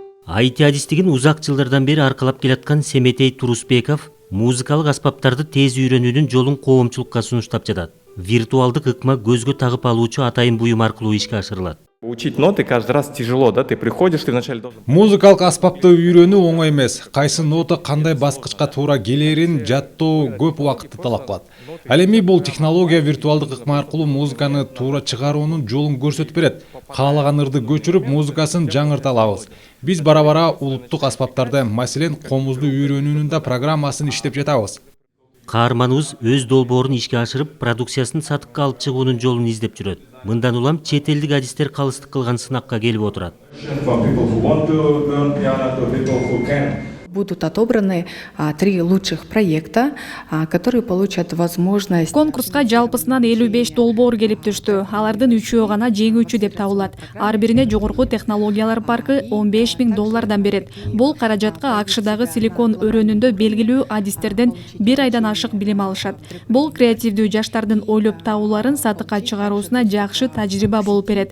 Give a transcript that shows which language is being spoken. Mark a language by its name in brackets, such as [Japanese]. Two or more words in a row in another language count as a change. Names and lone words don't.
[Kyrgyz] IT адистигин узак жылдардан бери аркалап келаткан Семетей Турусбеков музыкалык аспаптарды тез үйрөнүүнүн жолун коомчулукка сунуштап жатат. Виртуалдык ыкма көзгө тагып алуучу атайын буюм аркылуу ишке ашырылат. [Russian] Учить ноты каждый раз тяжело, да? Ты приходишь, ты вначале должен... [Kyrgyz] Музыкалык аспапты үйрөнүү оңой эмес. Кайсы нота кандай баскычка туура келерин жаттоо көп убакытты талап кылат. Ал эми бул технология виртуалдык ыкма аркылуу музыканы туура чыгаруунун жолун көрсөтүп берет. Каалаган ырды көчүрүп, музыкасын жаңырта алабыз. Биз бара-бара улуттук аспаптарды, маселен, комузду үйрөнүүнүн да программасын иштеп жатабыз. Каарманыбыз өз долбоорун ишке ашырып, продукциясын сатыкка алып чыгуунун жолун издеп жүрөт. Мындан улам чет элдик адистер калыстык кылган сынакка келип отурат. [Russian] Будут отобраны 3 лучших проекта, которые получат возможность. [Kyrgyz] Конкурска жалпысынан 55 долбоор келип түштү. Алардын 3-өө гана жеңүүчү деп табылат. Ар бирине жогорку технологиялар паркы $15,000 берет. Бул каражатка АКШдагы Силикон өрөөнүндө белгилүү адистерден 1 айдан ашык билим алышат. Бул креативдүү жаштардын ойлоп табууларын сатыкка чыгаруусуна жакшы тажрыйба болуп берет.